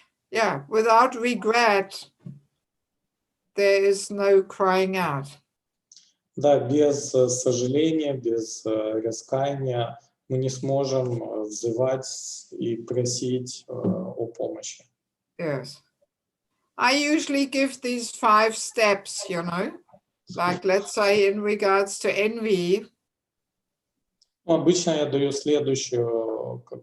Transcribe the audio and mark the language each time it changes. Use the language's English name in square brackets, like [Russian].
[English] Yeah, without regret, there is no crying out. [Russian] Да, без сожаления, без раскаяния мы не сможем взывать и просить о помощи. [English] Yes. I usually give these 5 steps, you know, like let's say in regards to envy. [Russian] Ну, обычно я даю следующую,